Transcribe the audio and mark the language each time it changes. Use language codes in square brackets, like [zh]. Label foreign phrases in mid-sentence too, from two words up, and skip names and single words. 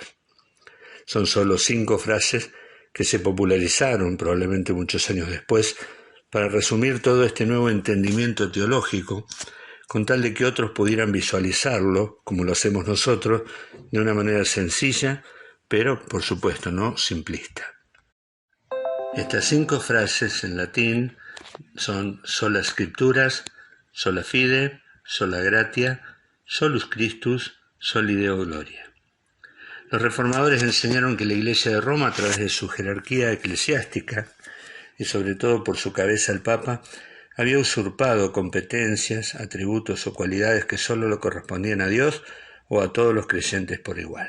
[es] Son solo 5 frases que se popularizaron probablemente muchos años después para resumir todo este nuevo entendimiento teológico, con tal de que otros pudieran visualizarlo, como lo hacemos nosotros, de una manera sencilla, pero por supuesto no simplista. Estas 5 frases en latín son [la] sola scripturas, sola fide, sola gratia, solus Christus, soli Deo gloria. [es] Los reformadores enseñaron que la Iglesia de Roma, a través de su jerarquía eclesiástica, y sobre todo por su cabeza el Papa, había usurpado competencias, atributos o cualidades que solo le correspondían a Dios o a todos los creyentes por igual.